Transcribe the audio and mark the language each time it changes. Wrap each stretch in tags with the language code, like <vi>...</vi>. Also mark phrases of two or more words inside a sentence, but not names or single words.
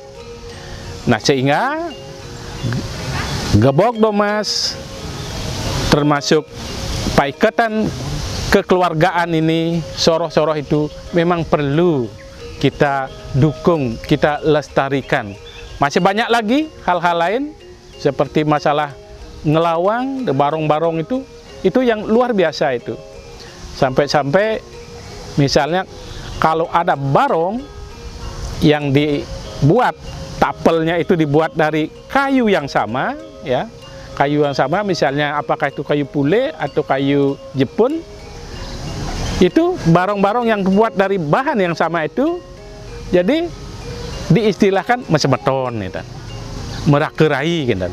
<id>Nah, sehingga gebog domas termasuk paikatan kekeluargaan ini, soroh-soroh itu memang perlu kita dukung, kita lestarikan. Masih banyak lagi hal-hal lain seperti masalah ngelawang, barong-barong itu yang luar biasa itu. Sampai-sampai misalnya kalau ada barong yang dibuat, tapelnya itu dibuat dari kayu yang sama, ya, kayu yang sama, misalnya apakah itu kayu pule atau kayu jepun, itu barong-barong yang dibuat dari bahan yang sama itu, jadi diistilahkan mesemeton, gitu, merakerai, gitu.</id>